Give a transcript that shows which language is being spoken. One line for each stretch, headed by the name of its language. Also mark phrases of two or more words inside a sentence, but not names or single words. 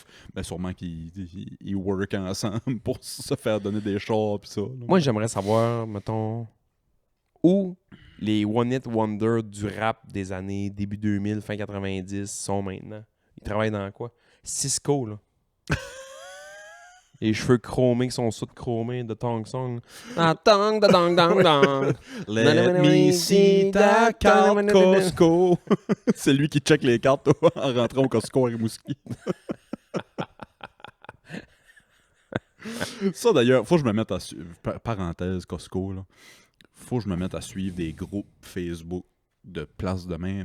French: Ben sûrement qu'ils work ensemble pour se faire donner des chars pis ça. Là. Moi, j'aimerais savoir, mettons, où les
English: One Hit Wonder
French: du rap des années début 2000, fin 90 sont maintenant. Ils travaillent dans quoi? Cisco, là. Les cheveux chromés qui sont soude chromés de Tong Song. Ah, tong, da, dong, dong, dong.
English: Let me see
French: ta carte
English: Costco.
French: C'est lui qui check les cartes en rentrant au Costco à Rimouski. Ça d'ailleurs, faut que je me mette à suivre. Parenthèse Costco, là. Faut que je me mette à suivre des groupes Facebook de places de même.